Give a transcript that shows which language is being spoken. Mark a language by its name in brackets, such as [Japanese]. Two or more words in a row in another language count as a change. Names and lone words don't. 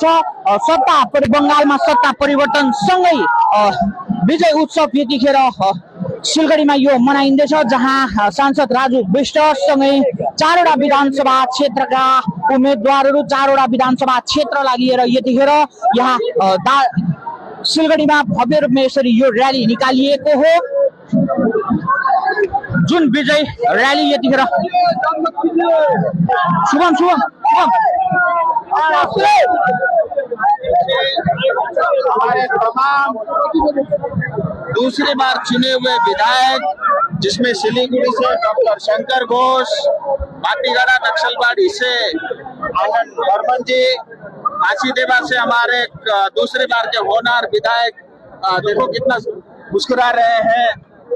[Nepali] बंगालमा सत्ता परिवर्तन सँगै विजय उत्सव यतिखेर सिलगढीमा यो मनाइँदैछ, जहाँ सांसद राजु विष्टसँगै 4वटा विधानसभा क्षेत्रका उम्मेदवारहरू 4वटा विधानसभा क्षेत्रलाई लिएर यतिखेर यहाँ सिलगढीमा भव्य रूपमा यसरी यो र्याली निकालिएको हो। जुन विजय र्याली यतिखेर [Hindi] हमारे तमाम दूसरी बार चुने हुए विधायक, जिसमें सिलीगुड़ी से डॉक्टर शंकर घोष, माटीगढ़ा नक्सलबाड़ी से आनंद बर्मन जी, फांसीदेवा से हमारे दूसरी बार के होनहार विधायक देखो कितना मुस्कुरा रहे हैं।